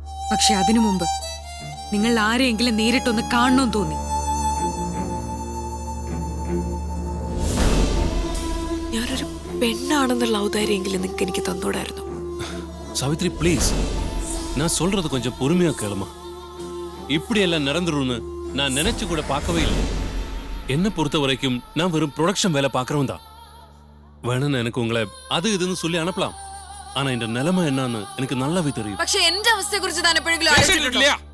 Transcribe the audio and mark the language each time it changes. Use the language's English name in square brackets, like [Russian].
[Malayalam] പക്ഷെ അതിനു മുമ്പ് നിങ്ങൾ ആരെയെങ്കിലും നേരിട്ടൊന്ന് കാണണമെന്ന് തോന്നി. ഞാനൊരു പെണ്ണാണെന്നുള്ള ഔദാര്യമെങ്കിലും നിങ്ങൾക്ക് എനിക്ക് തന്നോടായിരുന്നു. [Tamil] சாவித்ரி ப்ளீஸ், நான் சொல்றது கொஞ்சம் பொறுமையா கேளுமா. இப்படி எல்லாம் நடந்துரும்னு நான் நினைச்சு கூட பார்க்கவே இல்லை. என்ன பொறுத்த வரைக்கும் நான் வெறும் ப்ரொடக்ஷன் வேலை பார்க்கறவன் தான். வேணும்னு எனக்கு உங்களை அது இதுன்னு சொல்லி அனுப்பலாம். ஆனா இந்த நிலைமை என்னன்னு எனக்கு நல்லாவே தெரியும். [Malayalam] പക്ഷെ എന്റെ അവസ്ഥയെ കുറിച്ച് താൻ എപ്പോഴെങ്കിലും ആലോചിച്ചിട്ടുണ്ടോ?